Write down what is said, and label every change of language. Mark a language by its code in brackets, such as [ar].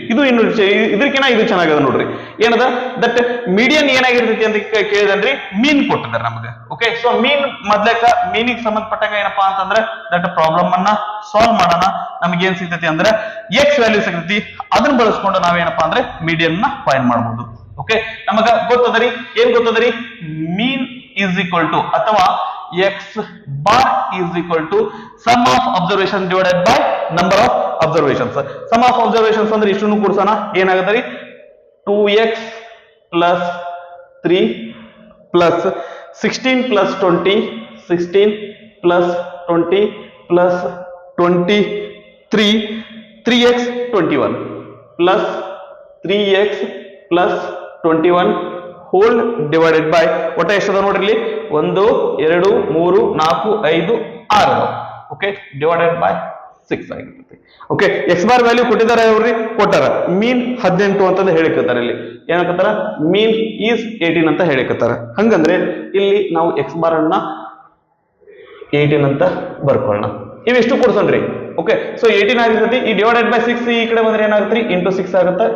[kn] ಇದು ಇನ್ನು ಇದಕ್ಕಿಂತ ಇದು ಚೆನ್ನಾಗದ ನೋಡ್ರಿ. ಏನದ ದಟ್ ಮೀಡಿಯನ್ ಏನಾಗಿರ್ತೈತಿ ಅಂತ ಕೇಳಿದನ್ರಿ, ಮೀನ್ ಕೊಟ್ಟಿದ್ದಾರೆ ನಮಗೆ. ಓಕೆ, ಸೊ ಮೀನ್ ಮೊದ್ಲಕ್ಕ ಮೀನಿಗೆ ಸಂಬಂಧಪಟ್ಟಾಗ ಏನಪ್ಪಾ ಅಂತಂದ್ರೆ ದಟ್ ಪ್ರಾಬ್ಲಮ್ ಅನ್ನ ಸಾಲ್ವ್ ಮಾಡೋಣ. ನಮ್ಗೆ ಏನ್ ಸಿಗ್ತೈತಿ ಅಂದ್ರೆ ಎಕ್ಸ್ ವ್ಯಾಲ್ಯೂ ಸಿಗ್ತೈತಿ. ಅದನ್ನ ಬಳಸ್ಕೊಂಡು ನಾವೇನಪ್ಪಾ ಅಂದ್ರೆ ಮೀಡಿಯನ್ ನ ಫೈಂಡ್ ಮಾಡಬಹುದು. ಓಕೆ, ನಮಗ ಗೊತ್ತದರಿ, ಏನ್ ಗೊತ್ತದರಿ? [en] Mean is equal to ಅಥವಾ x bar is equal to sum of observation divided by number of observations. [kn] Sum of observations ಅಂದ್ರೆ ಇಷ್ಟನ್ನು ಕೂಡಿಸೋಣ, ಏನಾಗುತ್ತರಿ? [en] 2x plus 3 plus 16 plus 20 16 plus 20 plus 23 3x 21 plus 3x plus 21 whole divided by [kn] ಒಟ್ಟ ಎಷ್ಟದ ನೋಡ್ರಿ ಇಲ್ಲಿ [en] 1 2 3 4 5 6. [kn] Okay, divided by 6 ಆಗಿರುತ್ತೆ. Okay, X bar value ಕೊಟ್ಟಿದ್ದಾರೆ ಅವ್ರಿ, ಕೊಟ್ಟಾರ. ಮೀನ್ 18 ಅಂತ ಹೇಳಿಕತ್ತಾರ. ಇಲ್ಲಿ ಏನಕ್ಕತ್ತಾರ? ಮೀನ್ ಈಸ್ 18 ಅಂತ ಹೇಳಿಕತ್ತಾರ. ಹಂಗಂದ್ರೆ ಇಲ್ಲಿ ನಾವು ಎಕ್ಸ್ ಬಾರ್ ಅನ್ನ 18 ಅಂತ ಬರ್ಕೊಳ್ಳೋಣ. ಇವಿಷ್ಟು ಕೊಡ್ಸನ್ರಿ. ಓಕೆ, ಸೊ 18 ಆಗಿರ್ತೈತಿ. ಈ ಡಿವೈಡೆಡ್ ಬೈ 6 ಈ ಕಡೆ ಬಂದ್ರೆ ಏನಾಗುತ್ತೆ? ಇಂಟು 6 ಆಗುತ್ತೆ.